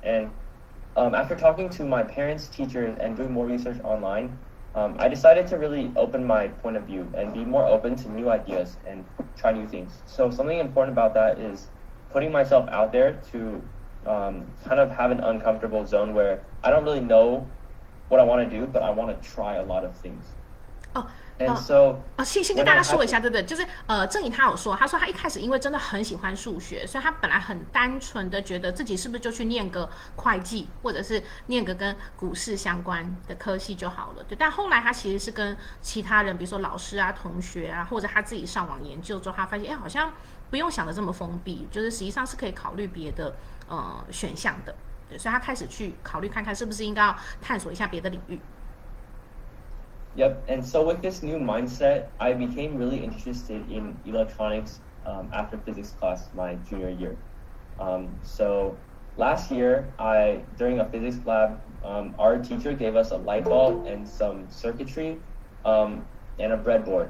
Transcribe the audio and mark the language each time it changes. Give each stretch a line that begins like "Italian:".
English: And after talking to my parents, teachers, and doing more research online, I decided to really open my point of view and be more open to new ideas and try new things. So something important about that is putting myself out there to kind of have an uncomfortable zone where I don't really know what I want to do, but I want to try a lot of things. And so
Chinese: 先跟大家说一下，对不对？就是郑颖他有说，他说他一开始因为真的很喜欢数学，所以他本来很单纯的觉得自己是不是就去念个会计，或者是念个跟股市相关的科系就好了。对，但后来他其实是跟其他人，比如说老师啊、同学啊，或者他自己上网研究之后，他发现，哎，好像不用想的这么封闭，就是实际上是可以考虑别的选项的。对，所以他开始去考虑看看是不是应该要探索一下别的领域。
English: Yep, and so with this new mindset, I became really interested in electronics after physics class my junior year. So last year, during a physics lab, our teacher gave us a light bulb and some circuitry and a breadboard.